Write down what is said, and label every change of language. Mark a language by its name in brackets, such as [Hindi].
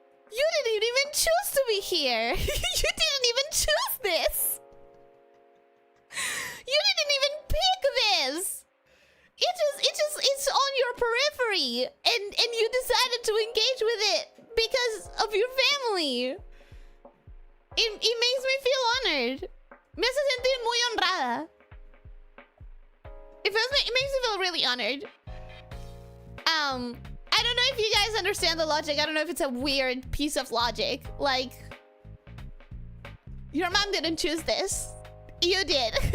[English] You didn't even choose to be here. You didn't even choose this. You didn't even pick this. It's on your periphery, and you decided to engage with it because of your family. It makes me feel honored. [Spanish] Me hace sentir muy honrada. [English] It makes me feel really honored. I don't know if you guys understand the logic. I don't know if it's a weird piece of logic. Like, your mom didn't choose this. You did.